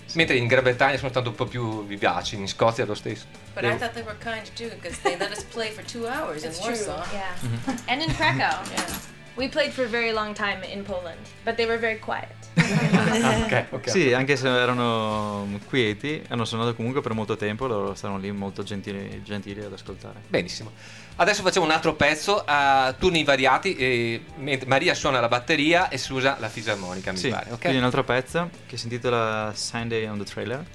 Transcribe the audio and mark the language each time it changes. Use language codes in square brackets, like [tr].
[it] Mentre in Gran Bretagna sono stato un po' più vivaci, in Scozia lo stesso. [en] But I thought they were kind too, because they let us play for 2 hours. It's in Warsaw. True. Yeah. Mm-hmm. And in Krakow. Yeah. We played for a very long time in Poland, but they were very quiet. Okay. [it] Sì, anche se erano quieti, hanno suonato comunque per molto tempo, loro stavano lì molto gentili ad ascoltare. Benissimo. Adesso facciamo un altro pezzo a turni invariati. Maria suona la batteria e Susa la fisarmonica, sì, mi pare. Okay? Quindi un altro pezzo che si intitola Sunday on the Trailer.